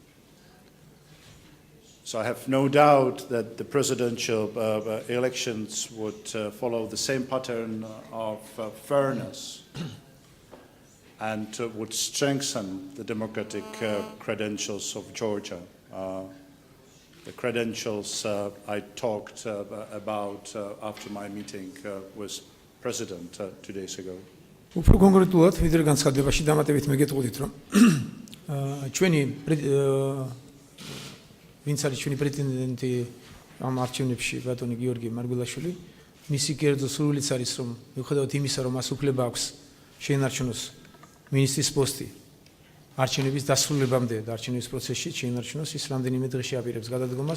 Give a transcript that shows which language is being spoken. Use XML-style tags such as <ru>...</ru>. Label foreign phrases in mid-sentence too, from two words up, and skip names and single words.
<en>So I have no doubt that the presidential elections would follow the same pattern of fairness and would strengthen the democratic credentials of Georgia. The credentials I talked about after my meeting with President 2 days ago.</en> <ka>უფრო კონკრეტულად ვიდრე განცხადებაში დამატებით მეგეთყუდით, რომ ჩვენი ვინც არის ჩვენი პრეზიდენტი ამ არჩევნებში ბატონი გიორგი მარგველაშვილი, მისი კერძო სურვილიც არის, რომ მიუხედავად იმისა, რომ მას უფლება აქვს შეინარჩუნოს მინისტრის პოსტი არჩევნების დასრულებამდე და არჩევნების პროცესში შეინარჩუნოს, ის რამდენიმე დღეში აპირებს გადადგომას.</ka>